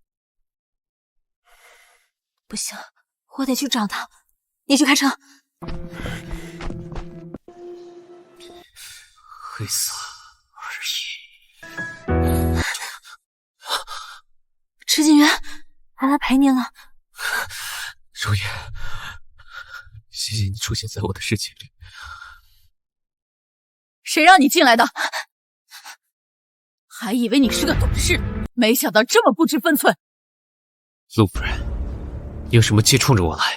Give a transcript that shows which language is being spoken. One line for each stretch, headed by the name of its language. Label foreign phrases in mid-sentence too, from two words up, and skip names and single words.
Chinese: 不行，我得去找他。你去開車。黑色而已。池景淵，还来陪您了。容顏，謝謝你出現在我的世界裡。誰讓你進來的？還以為你是個懂事，沒想到這麼不知分寸。陸夫人，你有什麼氣衝着我來？